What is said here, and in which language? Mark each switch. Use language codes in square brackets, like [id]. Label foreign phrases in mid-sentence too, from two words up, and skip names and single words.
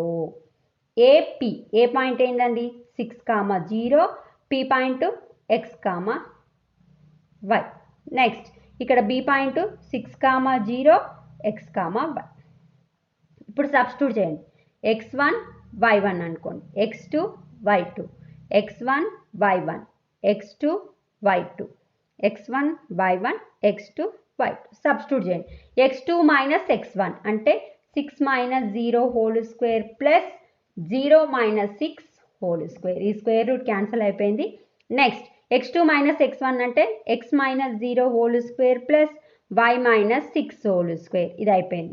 [en] AP A point ఏంటండి 6, 0, P point x, y. Next ఇక్కడ B point 6, 0, x, y. [te] ఇప్పుడు సబ్స్టిట్యూట్ చేయండి. x1 y1 అనుకోండి, x2 y2, x1 y1, x2 y2, x1 y1, x2 y2. సబ్స్టిట్యూట్ చేయండి. [en] x2 minus x1 అంటే 6 minus 0 whole square plus 0 minus 6 whole square. ఈ square root cancel అయిపోయింది. Next x2 minus x1 అంటే x minus 0 whole square plus y minus 6 whole square. [te] ఇది అయిపోయింది.